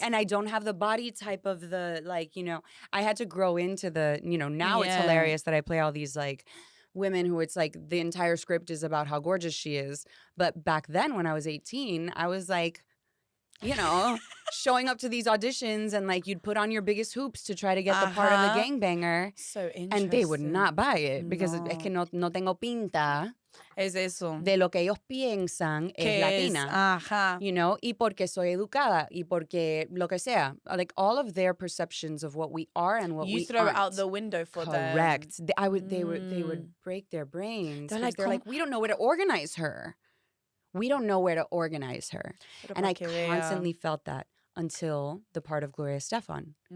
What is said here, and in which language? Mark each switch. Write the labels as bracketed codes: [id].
[en] And I don't have the body type of the I had to grow into the, now it's hilarious that I play all these like women who it's like the entire script is about how gorgeous she is. But back then when I was 18, I was like, showing up to these auditions and like you'd put on your biggest hoops to try to get the part of the gangbanger. So interesting. And they would not buy it because [es] es que no tengo pinta Es eso. de lo que ellos piensan es latina. Y porque soy educada y porque lo que sea. [en] Like all of their perceptions of what we are and what we aren't. You throw it out the window for them. Correct. They would break their brains. They're like, we don't know where to organize her. We don't know where to organize her. And I constantly felt that until the part of Gloria Estefan.